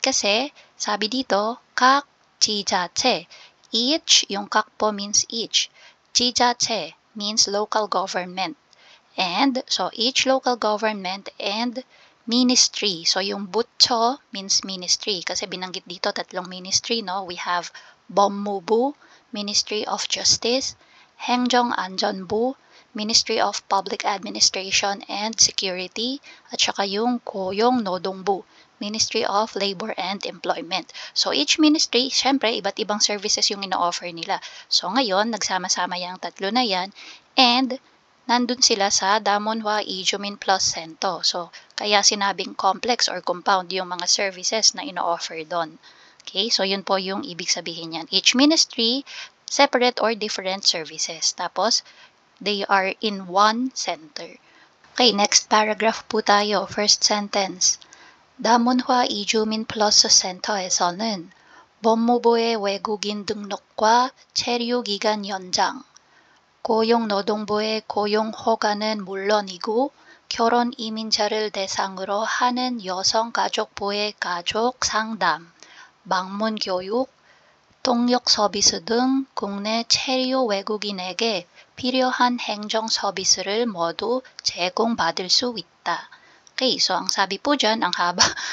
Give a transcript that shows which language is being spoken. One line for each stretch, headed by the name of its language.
Filipino: Kasi sabi dito,
Korean: 각 지자체.
English: Each,
Filipino: yung kak po
English: means each.
Korean: 지자체
English: means local government. And, so each local government and ministry. So yung butcho means ministry.
Filipino: Kasi binanggit dito tatlong ministry, no?
English: We have 법무부, Ministry of Justice, 행정안전부, Ministry of Public Administration and Security,
Filipino: at saka yung
English: 고용노동부, Ministry of Labor and Employment.
Filipino: So each ministry, syempre, iba't ibang services yung ino-offer nila. So ngayon, nagsama-sama yung tatlo na yan and nandun sila sa Damunhwa Ijumin Plus Center. So kaya sinabing
English: complex or compound
Filipino: yung mga services na ino-offer doon. Okay, so yun po yung ibig sabihin yan.
English: Each ministry, separate or different services. Tapos, they are in one center. Okay, next paragraph
Filipino: po tayo.
English: First sentence.
Korean: 다문화 이주민 플러스 센터에서는 법무부의 외국인 등록과 체류 기간 연장, 고용노동부의 고용 허가는 물론이고 결혼 이민자를 대상으로 하는 여성가족부의 가족 상담, 방문 교육, 통역 서비스 등 국내 체류 외국인에게 필요한 행정 서비스를 모두 제공받을 수 있다.
Filipino: Okay, so ang sabi po dyan, ang haba.